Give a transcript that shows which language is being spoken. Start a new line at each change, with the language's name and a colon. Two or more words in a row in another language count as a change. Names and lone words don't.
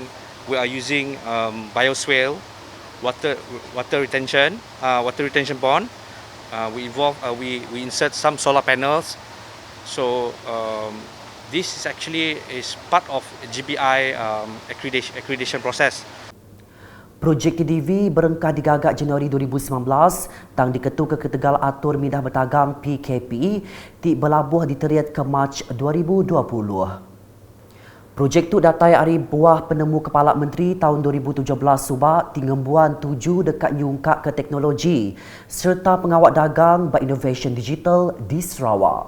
English: We are using bioswale, water retention pond. We insert some solar panels. So this is actually part of GBI accreditation process.
Iban: Projek TDV berengkah digagak Januari 2019 tang diketu ke Ketegal Atur Mindah Berdagang PKP ti belabuh diteriat ke Mac 2020. Projek tu datai hari buah penemu Kepala Menteri tahun 2017 subak tingembuan 7 dekat nyungkak ke teknologi serta pengawak dagang ba innovation digital di Sarawak.